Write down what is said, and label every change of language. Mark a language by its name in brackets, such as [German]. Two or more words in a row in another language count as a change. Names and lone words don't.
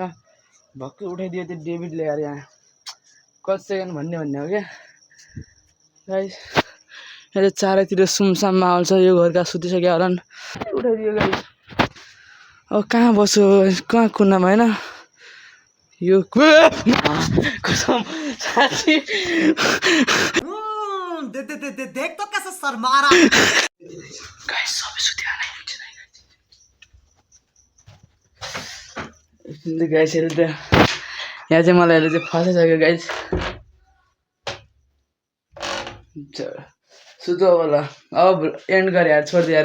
[Nepali] भक्कै उठाइदियो त्यो डेभिडले यार। यहाँ कति सेकेन्ड भन्ने हो क्या गाइस। यहाँ चाहिँ चारैतिर सुनसान माहौल छ। यो घरका सुतिसक्यो होला नि उठाइदियो गाइस। अब कहाँ बस्यो कहाँ कुनामा होइन यो कसम साँच्ची [Hindi] देख तो कैसे शर्मा रहा [Nepali] गाइस सबै सुत्यो होला गाइस। हेर्नु त यहाँ चाहिँ मलाई अहिले चाहिँ फसाइसक्यो गाइस। सुतो अब ल अब एन्ड गरे यार छोडिदियो यार।